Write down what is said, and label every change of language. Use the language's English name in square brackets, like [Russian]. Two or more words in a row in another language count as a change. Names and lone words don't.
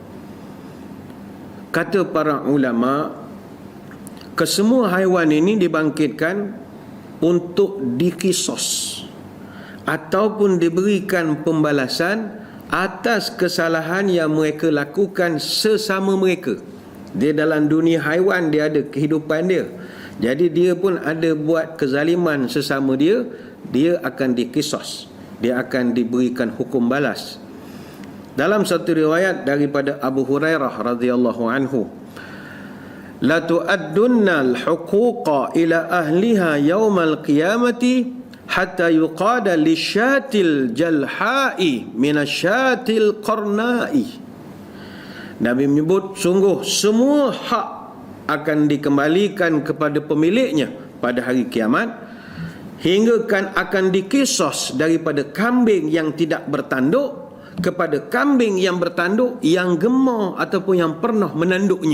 [Malay] Kata para ulama, kesemua haiwan ini dibangkitkan untuk dikisos ataupun diberikan pembalasan atas kesalahan yang mereka lakukan sesama mereka. Dia dalam dunia haiwan, dia ada kehidupan dia. Jadi dia pun ada buat kezaliman sesama dia, dia akan dikisos, dia akan diberikan hukum balas. Dalam satu riwayat daripada Abu Hurairah [Arabic] رضي الله عنه، لتؤدن الحقوق إلى أهلها يوم القيامة حتى يقاد للشاة الجلحاء من الشاة القرناء. [Malay] Nabi menyebut, sungguh semua hak akan dikembalikan kepada pemiliknya pada hari kiamat, hingga kan akan dikisos daripada kambing yang tidak bertanduk kepada kambing yang bertanduk, yang gemar ataupun yang pernah menanduknya.